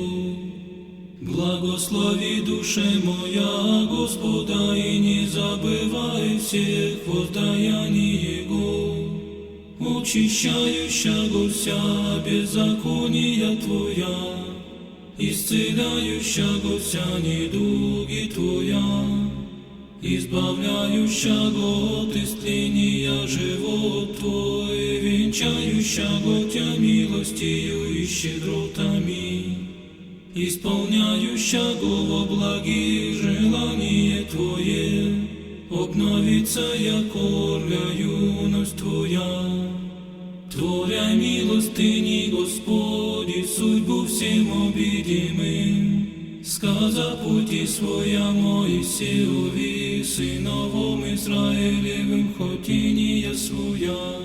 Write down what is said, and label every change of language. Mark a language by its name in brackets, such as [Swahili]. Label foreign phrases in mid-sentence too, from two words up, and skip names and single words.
[Church Slavic] Благослови, душе моя, Господа, и не забывай всех воздаяний Его, очищающего вся беззакония Твоя, исцеляющего вся недуги Твоя, избавляющего от истления живот Твой, венчающего Тя милостью и щедротами, исполняющего во благих желание Твое, обновится яко юность Твоя. Творя милостыни, Господи, судьбу всем обидимым, сказа пути своя Моисеови, сыновом Израилевым, хотиния своя.